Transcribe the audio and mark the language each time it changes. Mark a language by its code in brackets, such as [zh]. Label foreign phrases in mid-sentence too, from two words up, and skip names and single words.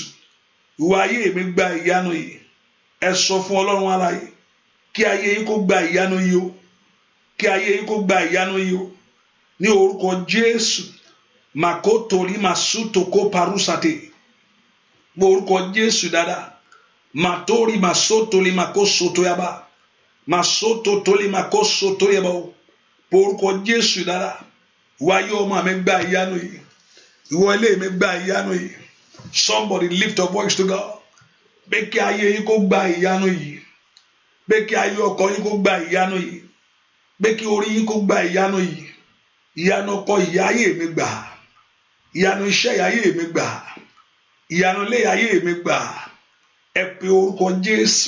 [yo] Ìwọ ayé mi gba ìyanu yìí. Ẹ sọ fún Ọlọ́run alààyè. Kí ayé yín kó gba ìyanu yìí o. Kí ayé yín kó gba ìyanu yìí o. Ní orúkọ Jésù. Makotori masutoko parusate. Orúkọ Jésù dáadáa. Matori masotoli makosoto yaba. Masoto toli makosoto yaba o. Orúkọ Jésù dáadáa. Ìwọ ayé ọmọ mi gba ìyanu yìí. Ìwọ ilé mi gba ìyanu yìí. [en] Somebody lift your voice to God. [yo] Pé kí ayé yín kó gba ìyanu yìí. Pé kí ayé ọkọ yín kó gba ìyanu yìí. Pé kí orí yín kó gba ìyanu yìí. Ìyanu ọkọ ìyá ayé mi gbà. Ìyanu iṣẹ́ ayé mi gbà. Ìyanu ilé ayé mi gbà. Ẹ pe orúkọ Jésù.